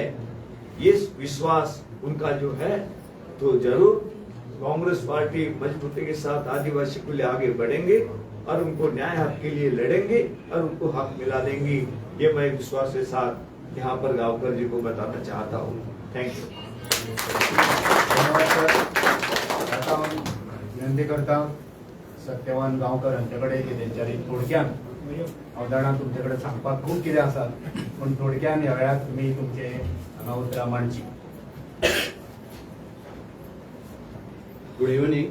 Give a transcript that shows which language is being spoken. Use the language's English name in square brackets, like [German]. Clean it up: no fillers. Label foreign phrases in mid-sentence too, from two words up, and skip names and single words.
[Hindi] ये विश्वास उनका जो है, तो जरूर कांग्रेस पार्टी मजबूती के साथ आदिवासी को ले आगे बढ़ेंगे और उनको न्याय हक के लिए लड़ेंगे और उनको हक मिला देंगी। ये मैं विश्वास के साथ यहाँ पर गांवकर जी को बताना चाहता हूँ। [English] Thank you. [Hindi] धन्यवाद सर. [Konkani] आता विनंती करता सत्यवान गांवकर हांच्याकडे की तेंच्यानी थोडक्यान अवधारणा तुमच्याकडे सांगपाक खूप कितें आसा, पण थोडक्यान ह्या वेळार तुमी तुमचे हांगा उतरां मांडची. [English] Good evening.